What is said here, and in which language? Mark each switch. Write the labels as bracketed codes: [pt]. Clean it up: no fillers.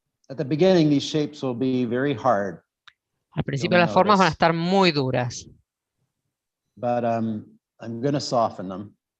[en] At the beginning, these shapes will be very hard, [es] Al principio las formas van a estar muy duras, [en] but I'm going to soften them.